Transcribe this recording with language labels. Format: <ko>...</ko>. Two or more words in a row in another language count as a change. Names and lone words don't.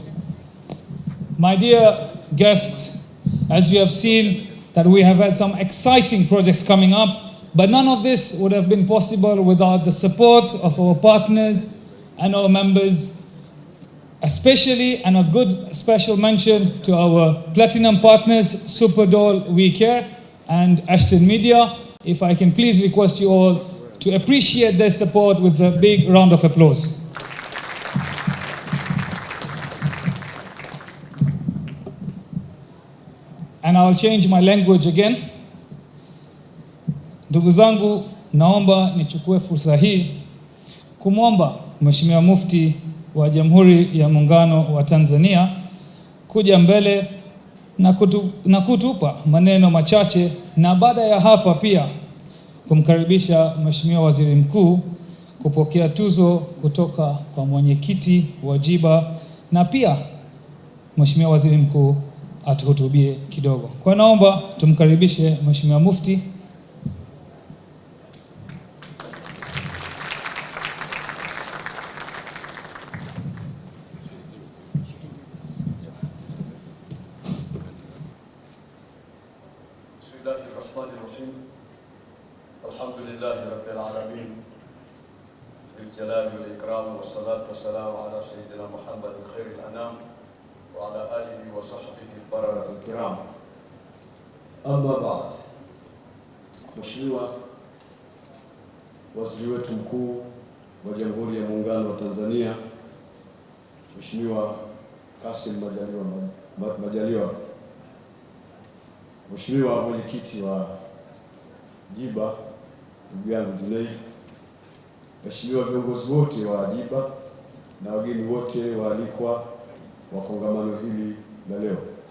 <en>My dear guests, as you have seen that we have had some exciting projects coming up, but none of this would have been possible without the support of our partners and our members, especially, and a good special mention to our platinum partners, Superdoll, We Care, and Ashton Media. If I can please request you all to appreciate their support with a big round of applause. And I'll change my language again.</en> <sw>Ndugu zangu, naomba nichukue fursa hii kumwomba Mheshimiwa Mufti wa Jamhuri ya Muungano wa Tanzania kuja mbele na kutupa maneno machache, na baada ya hapa pia kumkaribisha Mheshimiwa Waziri Mkuu kupokea tuzo kutoka kwa mwenyekiti wa JIBA, na pia Mheshimiwa Waziri Mkuu atuhutubie kidogo. Kwa naomba tumkaribishe Mheshimiwa Mufti.</sw> <ar>بسم الله الرحمن الرحيم. الحمد لله رب العالمين. بالجلال والإكرام والصلاة والسلام على سيدنا محمد خير الأنام وعلى آله وصحبه البررة الكرام. أما بعد.</ar> <sw>Mheshimiwa Waziri wetu Mkuu wa Jamhuri ya Muungano wa Tanzania, Mheshimiwa Kassim Majaliwa, Mheshimiwa Mwenyekiti wa JIBA, ndugu yangu Junaid, Mheshimiwa viongozi wote wa JIBA na wageni wote waalikwa wa kongamano hili la leo.</sw>